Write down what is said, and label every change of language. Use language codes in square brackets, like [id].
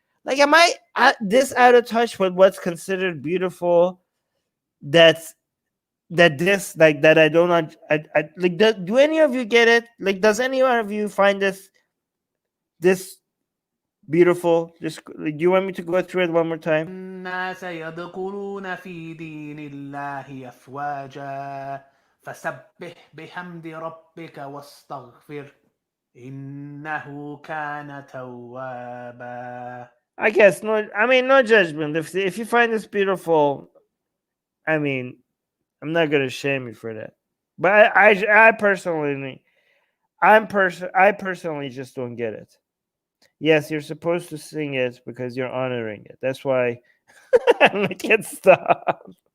[en] Like, am I this out of touch with what's considered beautiful? That this, like, that I don't like. Do any of you get it? Like, does any one of you find this beautiful? Do you want me to go through it one more time? [ar] الناس يدخلون في دين الله أفواجا فسبح بحمد ربك واستغفر إنه كان توابا. [en] I guess no. I mean, no judgment. If you find this beautiful, I mean, I'm not gonna shame you for that. But I personally, I personally just don't get it. Yes, you're supposed to sing it because you're honoring it. That's why I can't stop.